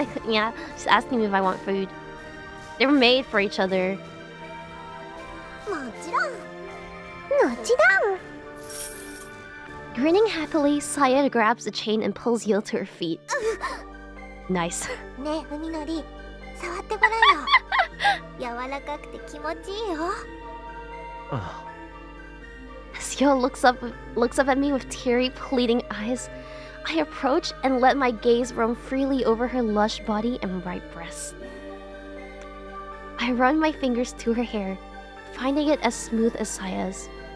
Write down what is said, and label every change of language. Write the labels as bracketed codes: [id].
[en] Yeah, she's asking me if I want food. They're made for each other. [ja] もちろん。もちろん。 [en] Grinning happily, 𝐶𝐤 grabs the chain and pulls Yo to her feet. Nice. [ja] ねえ、海のり、触ってごらんよ。柔らかくて気持ちいいよ。あ [en] As Yo looks up at me with teary, pleading eyes, I approach and let my gaze roam freely over her lush body and ripe breasts. I run my fingers through her hair, finding it as smooth as 𝐶𝐤's.